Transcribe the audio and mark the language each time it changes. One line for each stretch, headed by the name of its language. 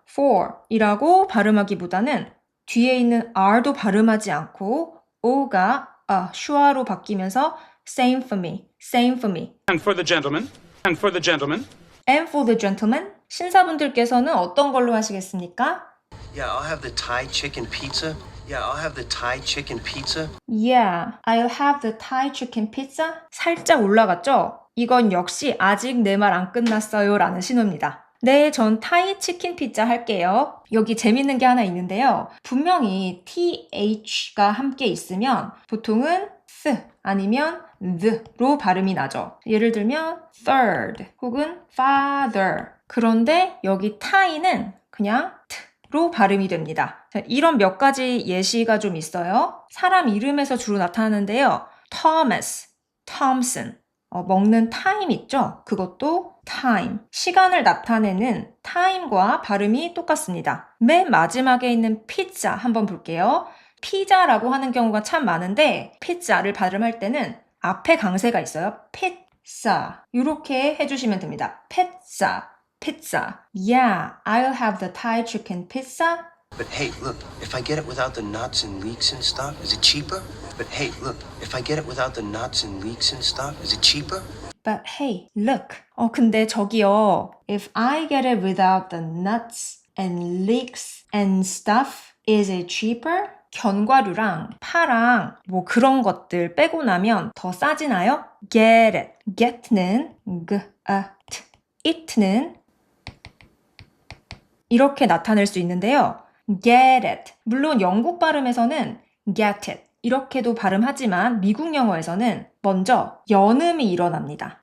Korean: for 이라고 발음하기보다는 뒤에 있는 r도 발음하지 않고 o가 슈아로 바뀌면서
English: same for me, same for me. And for the gentleman. And for the gentleman. And for the gentleman.
Korean: 신사분들께서는 어떤 걸로 하시겠습니까?
English: Yeah, I'll have the Thai chicken pizza. Yeah, I'll have the Thai chicken pizza. Yeah, I'll have the Thai chicken pizza.
Korean: 살짝 올라갔죠? 이건 역시 아직 내 말 안 끝났어요 라는 신호입니다. 네, 전 타이 치킨 피자 할게요. 여기 재밌는 게 하나 있는데요. 분명히 TH가 함께 있으면 보통은 th 아니면 the로 발음이 나죠. 예를 들면 third 혹은 father. 그런데 여기 타이는 그냥 t로 발음이 됩니다. 자, 이런 몇 가지 예시가 좀 있어요. 사람 이름에서 주로 나타나는데요. Thomas, Thompson. 먹는 타임 있죠? 그것도 time. 시간을 나타내는 time과 발음이 똑같습니다. 맨 마지막에 있는 피자 한번 볼게요. 피자라고 하는 경우가 참 많은데 피자를 발음할 때는 앞에 강세가 있어요.
English: pizza.
Korean: 이렇게 해주시면 됩니다.
English: pizza. Yeah, I'll have the Thai chicken pizza. But hey, look, if I get it without the nuts and leeks and stuff, is it cheaper? But hey, look, if I get it without the nuts and leeks and stuff, is it cheaper? But hey, look.
Korean: 근데 저기요.
English: If I get it without the nuts and leeks and stuff, is it cheaper?
Korean: 견과류랑 파랑 뭐 그런 것들 빼고 나면 더 싸지나요?
English: Get it. Get는 t.
Korean: It는 이렇게 나타낼 수 있는데요.
English: Get it.
Korean: 물론 영국 발음에서는
English: get it.
Korean: 이렇게도 발음하지만 미국 영어에서는 먼저 연음이 일어납니다.